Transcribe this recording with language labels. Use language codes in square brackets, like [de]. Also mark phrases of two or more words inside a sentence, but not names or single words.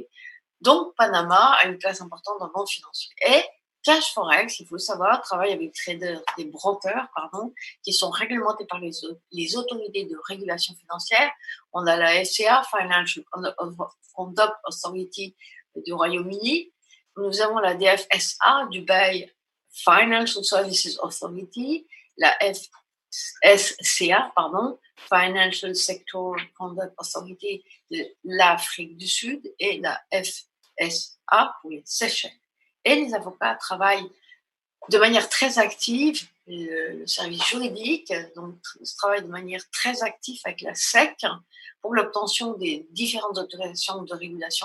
[fr] Donc, Panama a une place importante dans le monde financier. Et Cash Forex, il faut savoir, travaille avec des brokers, qui sont réglementés par les autorités de régulation financière. On a la FCA, Financial Conduct Authority du Royaume-Uni. Nous avons la DFSA, Dubai Financial Services Authority, la FSCA, Financial Sector Conduct Authority de l'Afrique du Sud, et la FSA pour les Seychelles. Et les avocats travaillent de manière très active, le service juridique donc travaille de manière très active avec la SEC pour l'obtention des différentes autorisations de régulation.